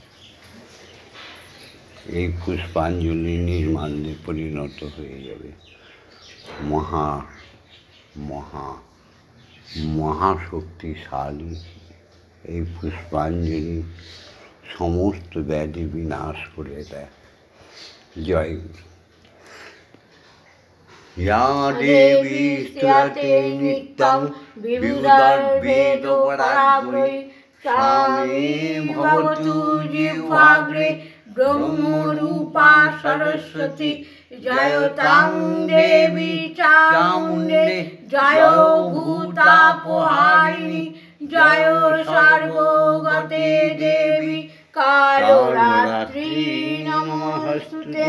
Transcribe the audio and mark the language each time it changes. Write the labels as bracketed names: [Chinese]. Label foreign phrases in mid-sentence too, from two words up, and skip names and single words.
[Bangla] এই পুষ্পাঞ্জলি নির্মাল্যে পরিণত হয়ে যাবে। মহা মহা মহাশক্তিশালী এই পুষ্পাঞ্জলি সমস্ত ব্যাধি বিনাশ করে দেয়। জয় গুরু। [Sanskrit] या देवी स्तुते नित्यं विबुधैर्वेदपराग्रै सा मे भवतु जिह्वाग्रे ब्रह्मरूपा सरस्वती। जयतां देवी चामुण्डे जय भूतापहारिणी जय सर्वगते देवी कालरात्रि नमोस्तुते।